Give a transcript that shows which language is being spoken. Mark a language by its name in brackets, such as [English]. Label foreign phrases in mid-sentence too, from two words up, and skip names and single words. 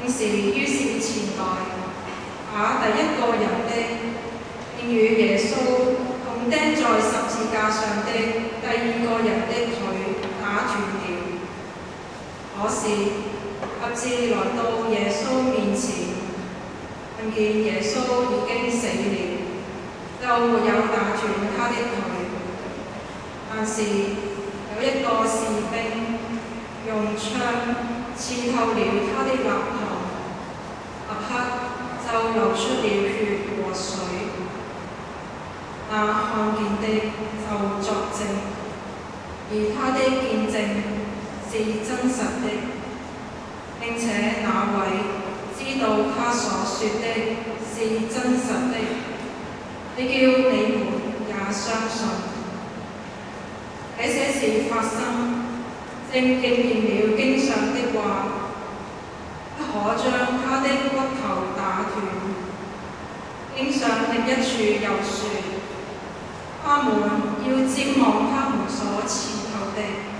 [Chinese] 經時於是前來，把第一個人的，並與耶穌同釘在十字架上的第二個人的腿及至來到耶穌面前，看見耶穌已經死了，就沒有打斷他的腿。但是有一個士兵用槍刺透了他的肋旁，立刻就流出了血和水。那看見的就作證，而他的見證是真實的，並且那位知道他所說的是真實的，你叫你們也相信。這些事發生，正應驗了經上的話，不可將他的骨頭打斷。經上另一處又說，他們要瞻望他們所刺透的。